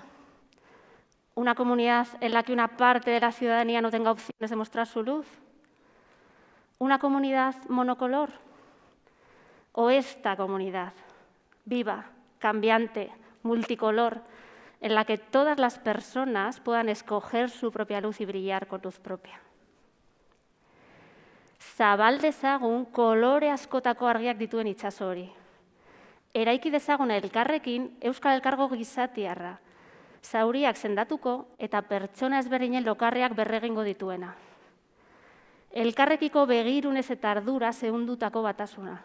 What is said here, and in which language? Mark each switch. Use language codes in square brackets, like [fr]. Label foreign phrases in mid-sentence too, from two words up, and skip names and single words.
[es] ¿Una comunidad en la que una parte de la ciudadanía no tenga opciones de mostrar su luz? ¿Una comunidad monocolor? ¿O esta comunidad viva, cambiante, multicolor, en la que todas las personas puedan escoger su propia luz y brillar con luz propia? [eu] Zabal dezagun kolore askotako argiak dituen itsaso hori. Eraiki dezagun elkarrekin Euskal Elkargo gizatiarra, zauriak sendatuko eta pertsona ezberdinen lokarriak berregingo dituena. Elkarrekiko begirunez eta ardura zehundutako batasuna.